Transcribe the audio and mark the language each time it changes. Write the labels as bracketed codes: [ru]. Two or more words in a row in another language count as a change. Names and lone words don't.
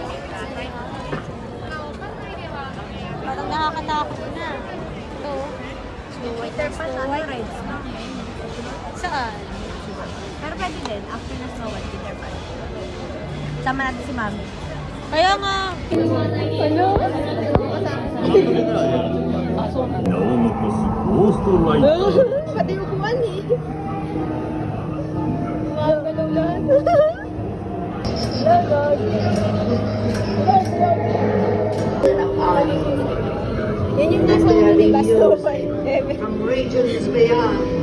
[tl] Parang nakakatakot na. Ito. Snow White. Saan? Pero pwede din, after na Snow White, Peter Pan. Sama natin si Mami. Kaya nga. Ano? [ja] 名を残すゴーストライター [tl] Pati upuan eh. Gumagalaw lahat. Yan yung nasa ulo, diba? Snow White. [en] From regions beyond.